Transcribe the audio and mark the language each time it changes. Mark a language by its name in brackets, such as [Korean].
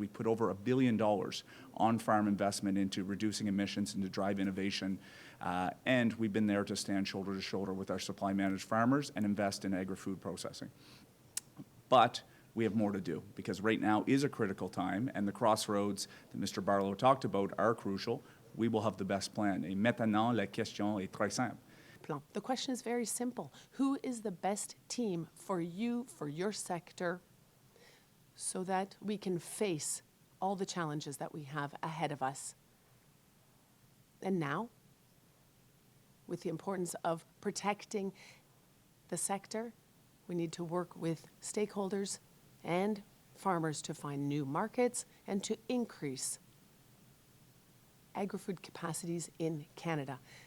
[English] We put over $1 billion on farm investment into reducing emissions and to drive innovation. And we've been there to stand shoulder to shoulder with our supply managed farmers and invest in agri-food processing. But we have more to do because right now is a critical time and the crossroads that Mr. Barlow talked about are crucial. We will have the best plan. [French] Et maintenant, la question est très simple. [English] The question is very simple. Who is the best team for you, for your sector, so that we can face all the challenges that we have ahead of us? And now, with the importance of protecting the sector, we need to work with stakeholders and farmers to find new markets and to increase agri-food capacities in Canada.